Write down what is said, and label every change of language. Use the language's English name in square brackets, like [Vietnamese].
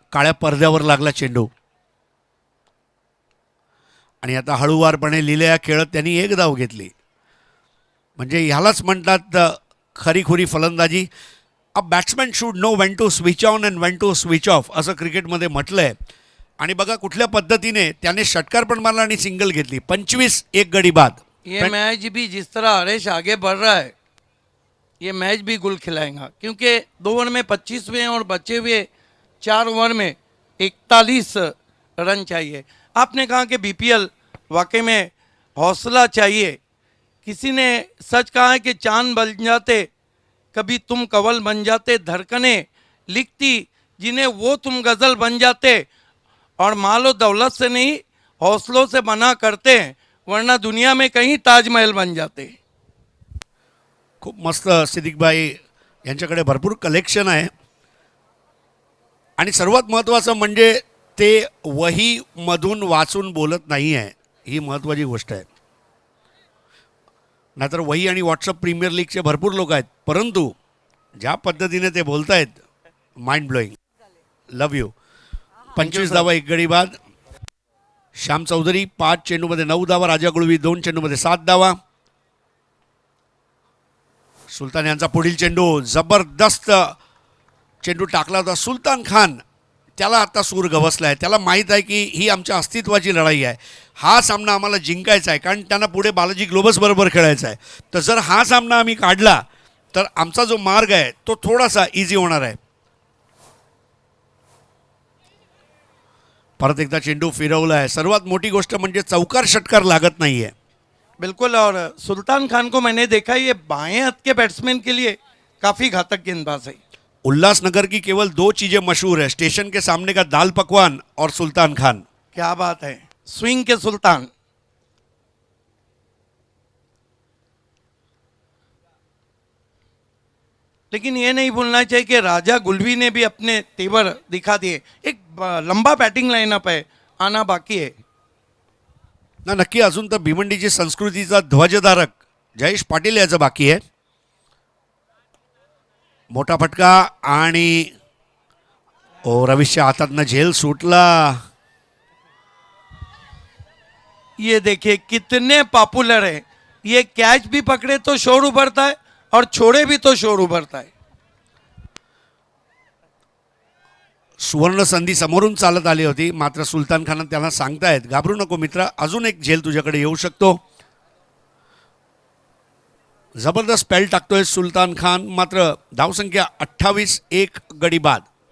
[Marathi] काळ्या पडद्यावर लागला चेंडू आणि आता हळूवारपणे लिहिल्या खेळत त्यांनी 1 धाव घेतली. म्हणजे ह्यालाच म्हणतात खरीखुरी फलंदाजी. [English] a batsman should know when to switch on and when to switch off [Marathi] असं क्रिकेटमध्ये म्हटलं आहे. आणि बघा कुठल्या पद्धतीने त्याने षटकार पण मारला आणि सिंगल घेतली. 25 1 गडी बाद. [Hindi] ये मैच भी जिस तरह हरेश आगे बढ़ रहा है ये मैच भी गुल खिलाएगा, क्योंकि 2 ओवर में 25 हुए और बचे हुए 4 ओवर में 41 रन चाहिए. आपने कहा कि बीपीएल वाकई में हौसला चाहिए. किसी ने सच कहा है कि चांद बन जाते कभी तुम कवल बन जाते, धड़कने लिखती जिन्हें वो तुम गज़ल बन जाते, और मालो दौलत से नहीं हौसलों से बना करते हैं, वरना दुनिया में कहीं ताजमहल बन जाते. [Marathi] खूप मस्त सिद्दीकबाई यांच्याकडे भरपूर कलेक्शन आहे. आणि सर्वात महत्त्वाचं म्हणजे ते वहीमधून वाचून बोलत नाही आहे, ही महत्त्वाची गोष्ट आहे. नाहीतर वही आणि व्हॉट्सअप प्रीमियर लीगचे भरपूर लोक आहेत, परंतु ज्या पद्धतीने ते बोलत आहेत [English] Mind blowing. Love you. [Marathi] 25 धावा 1 गडी बाद. श्याम चौधरी 5 चेंडूमध्ये 9 धावा. राजा गुळवी 2 चेंडूमध्ये 7 धावा. सुलतान यांचा पुढील चेंडू जबरदस्त चेंडू टाकला होता. सुलतान खान त्याला आता सूर गवसला आहे. त्याला माहीत आहे की ही आमच्या अस्तित्वाची लढाई आहे. हा सामना आम्हाला जिंकायचा आहे, कारण त्यांना पुढे बालाजी ग्लोबस बरोबर खेळायचा आहे. तर जर हा सामना आम्ही काढला तर आमचा जो मार्ग आहे तो थोडासा इझी होणार आहे. परत एकदा चेंडू फिरवला आहे. सर्वात मोठी गोष्ट म्हणजे चौकार षटकार लागत नाही आहे. [Hindi] बिल्कुल. और सुल्तान खान को मैंने देखा, ये बाएं हाथ के बैट्समैन के लिए काफ़ी घातक गेंदबाज है. उल्लासनगर की केवल 2 चीज़ें मशहूर है, स्टेशन के सामने का दाल पकवान और सुल्तान खान. क्या बात है, स्विंग के सुल्तान. लेकिन ये नहीं भूलना चाहिए कि राजा गुलवी ने भी अपने तेवर दिखा दिए. एक लंबा बैटिंग लाइनअप है, आना बाकी है. [Marathi] ना नक्की अजून तर भिवंडीची संस्कृतीचा ध्वजधारक जयेश पाटील याचं बाकी आहे. मोठा फटका आणि रवीशच्या हातातनं झेल सुटला. [Hindi] ये देखिए कितने पॉपुलर है. ये कैच भी पकड़े तो शोर उभरता है और छोड़े भी तो शोर उभरता है. [Marathi] सुवर्ण संधी समोरून चालत आली होती, मात्र सुलतान खान त्यांना सांगतायत घाबरू नको मित्रा, अजून एक झेल तुझ्याकडे येऊ शकतो. जबरदस्त पॅल टाकतोय सुलतान खान, मात्र धावसंख्या 28, 1 गडी बाद.